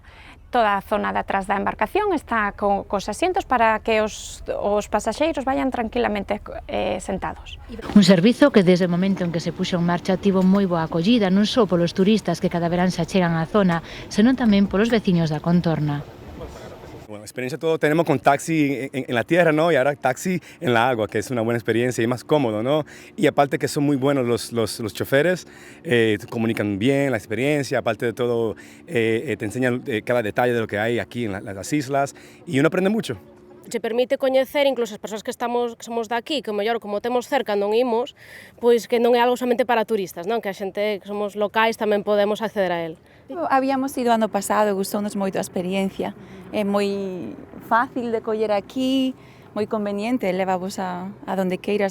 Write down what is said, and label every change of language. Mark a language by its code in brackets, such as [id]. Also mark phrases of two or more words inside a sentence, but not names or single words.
[gl] Toda a zona de atrás da embarcación está cos asientos para que os pasaxeiros vayan tranquilamente sentados. Un servizo que desde o momento en que se puxo en marcha tivo moi boa acollida non só polos turistas que cada verán se achegan á zona, senón tamén polos veciños da contorna. [es] Bueno, experiencia todo tenemos con taxi en la tierra, ¿no? Y ahora taxi en la agua, que es una buena experiencia y más cómodo, ¿no? Y aparte que son muy buenos los choferes, comunican bien la experiencia, aparte de todo te enseñan cada detalle de lo que hay aquí en las islas y uno aprende mucho. [gl] Che permite coñecer incluso as persoas que somos daqui, que mellor como temos cerca non imos, pois que non é algo somente para turistas, non? Que a xente que somos locais tamén podemos acceder a él. Habíamos ido ano pasado, gustounos moito a experiencia. É moi fácil de coller aquí, moi conveniente, levavos a donde queiras.